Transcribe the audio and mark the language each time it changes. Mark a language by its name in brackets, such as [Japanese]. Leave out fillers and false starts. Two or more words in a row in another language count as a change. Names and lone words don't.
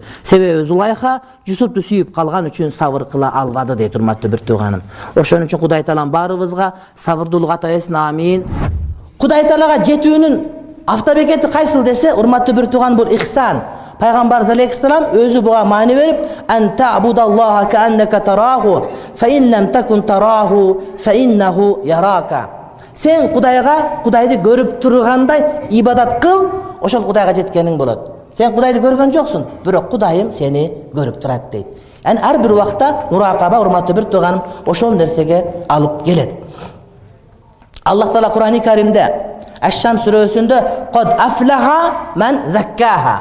[Kyrgyz] Себеби Зулайха Yusufту сүйүп калган үчүн сабыр кыла албады дейт, урматтуу бир тууганым. Ошон үчүн Кудай Таалам баарыбызга сабырдуулук ата этсин, амин. Кудай Таалага жетүүнүн автобекети кайсыл десе, урматтуу бир тууган, бул ихсан. Пайгамбар алейхиссалам өзү буга маани берип, [Arabic] "أن تعبد الله كأنك تراه فإن لم تكن تراه فإنه يراك." [Kyrgyz] Сен Кудайга Кудайды көрүп тургандай ибадат кыл, ошол Кудайга жеткениң болот. Сен Кудайды көргөн жоксуң, бирок Кудайым сени көрүп турат дейт. Ар бир убакта муракаба, урматтуу бир тууганым, ошол нерсеге алып келет. Аллах Таала Кур'ани Каримде Аш-Шам сүрөсүндө [Arabic] "قد أفلح من زكاها."